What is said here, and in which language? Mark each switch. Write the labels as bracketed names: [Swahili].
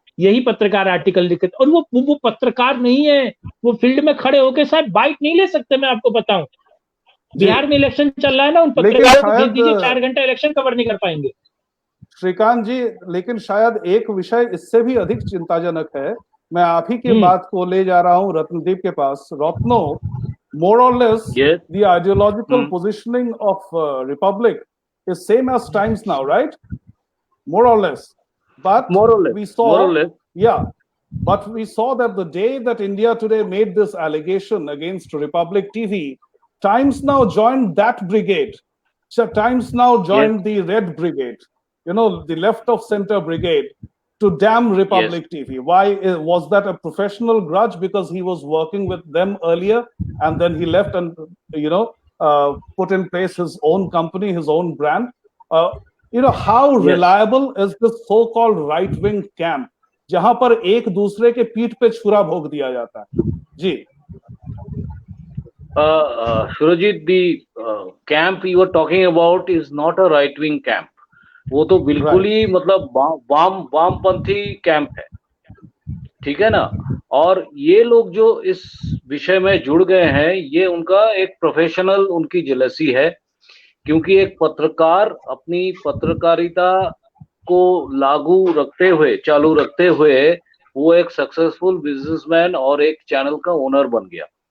[Hindi] यही पत्रकार आर्टिकल लिखते हैं। और वो पत्रकार नहीं है, वो फील्ड में खड़े होकर शायद बाइट नहीं ले सकते। मैं आपको बताऊं, बिहार में इलेक्शन चल रहा है ना, उन पत्रकारों को भेज दीजिए, 4 घंटा इलेक्शन कवर नहीं कर पाएंगे। श्रीकांत जी, लेकिन शायद एक विषय इससे भी अधिक चिंताजनक है। मैं आप ही की बात को ले जा रहा हूं रत्नदीप के पास। [English] रत्नो, more or less, the ideological positioning of Republic is same as Times now, right? More or less. But more or less. We saw, more or less. Yeah. But we saw that the day that India Today made this allegation against Republic TV, Times now joined that brigade. So Times now joined the Red Brigade, you know, the left of center brigade, to damn Republic TV. Why was that? A professional grudge because he was working with them earlier and then he left and, you know, put in place his own company, his own brand? You know, how reliable is this so-called right-wing camp, [Hindi] जहां पर एक दूसरे के पीठ पे छुरा भोग दिया जाता है? जी [English] Surajit, the camp you were talking about is not a right-wing camp. [Hindi] वो तो बिल्कुल ही मतलब वामपंथी कैंप है, ठीक है ना। और ये लोग जो इस विषय में जुड़ गए हैं, ये उनका एक प्रोफेशनल उनकी जेलसी है, क्योंकि एक पत्रकार अपनी पत्रकारिता को लागू रखते हुए, चालू रखते हुए, वो एक सक्सेसफुल बिजनेसमैन और एक चैनल का ओनर बन गया।